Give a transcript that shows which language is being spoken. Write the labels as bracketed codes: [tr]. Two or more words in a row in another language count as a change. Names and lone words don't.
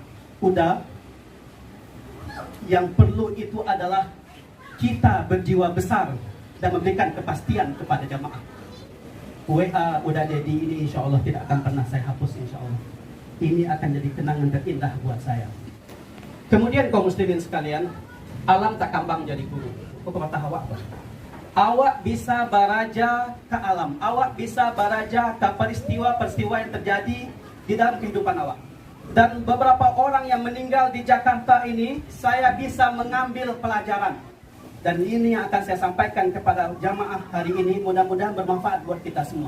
[id] Uda, yang perlu itu adalah kita berjiwa besar dan memberikan kepastian kepada jamaah. WA Uda Dedi ini [ar] insya Allah [id] tidak akan pernah saya hapus, [ar] insya Allah. [id] Ini akan jadi kenangan terindah buat saya. Kemudian kaum muslimin sekalian, [min] alam tak kambang jadi guru. Kau kata awak, awak bisa baraja ke alam, awak bisa baraja ke peristiwa-peristiwa yang terjadi di dalam kehidupan awak. [id] Dan beberapa orang yang meninggal di Jakarta ini, saya bisa mengambil pelajaran. Dan ini yang akan saya sampaikan kepada jamaah hari ini, mudah-mudahan bermanfaat buat kita semua.